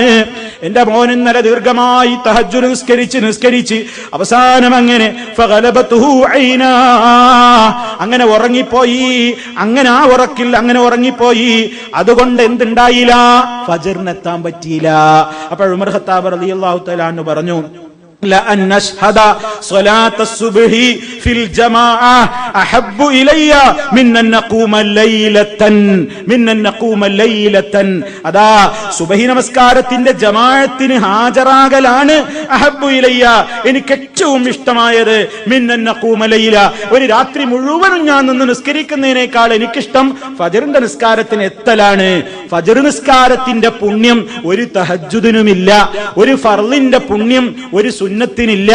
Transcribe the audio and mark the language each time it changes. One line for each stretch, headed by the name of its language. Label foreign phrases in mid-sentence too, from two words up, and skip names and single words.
Malayalam: എന്റെ മോൻ ഇന്നലെ ദീർഘമായി തഹജ്ജുദ് നിസ്കരിച്ച് അവസാനം അങ്ങനെ
Arabic: فغلبته عيناه,
Malayalam: അങ്ങനെ ഉറങ്ങിപ്പോയി. അങ്ങനെ ആ ഉറക്കിൽ അങ്ങനെ ഉറങ്ങിപ്പോയി. അതുകൊണ്ട് എന്തുണ്ടായില്ല? ഫജ്റിനെത്താൻ പറ്റിയില്ല. അപ്പോൾ ഉമർ ഖത്താബ്
Arabic: رضي الله تعالى عنه
Malayalam: പറഞ്ഞു,
Arabic: لأن نشهد صلاة الصبح في الجماعة أحب إلي من أن نقوم ليلة
Malayalam: അതാ സുബഹി നമസ്കാരത്തിന്റെ ജമാഅത്തിന് ഹാജരാകലാണ്
Arabic: أحب إلي,
Malayalam: എനിക്ക് ഏറ്റവും ഇഷ്ടമായത്.
Arabic: من أن نقوم ليلة,
Malayalam: ഒരു രാത്രി മുഴുവനും ഞാൻ നിന്ന് നിസ്കരിക്കുന്നതിനേക്കാൾ എനിക്കിഷ്ടം ഫജ്റിന്റെ നിസ്കാരത്തിന് എത്തലാണ്. ഫജ്ർ നിസ്കാരത്തിന്റെ പുണ്യം ഒരു തഹജ്ജുദിനുമില്ല, ഒരു ഫർളിന്റെ പുണ്യം ഒരു സുന്നത്തിനില്ല.